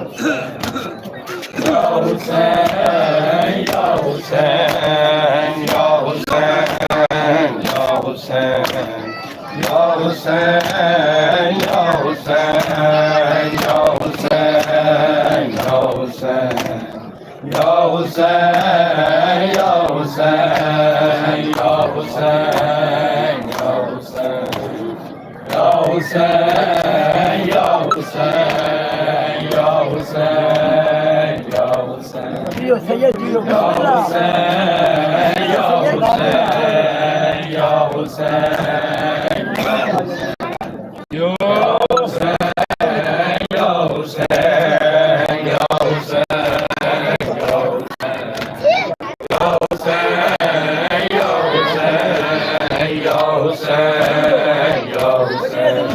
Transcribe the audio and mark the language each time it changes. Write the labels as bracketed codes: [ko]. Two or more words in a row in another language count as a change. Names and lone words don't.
[ar] حسين يا حسين يا حسين يا حسين يا حسين يا حسين يا حسين يا حسين يا حسين، يا حسين، يا حسين، يا حسين، يا حسين، يا حسين، يا حسين، يا حسين، يا حسين. [tr] Diyor Seyyed diyor. [ar] يا حسين، يا حسين، يا حسين، يا حسين، يا حسين، يا حسين، يا حسين، يا حسين، يا حسين، يا حسين.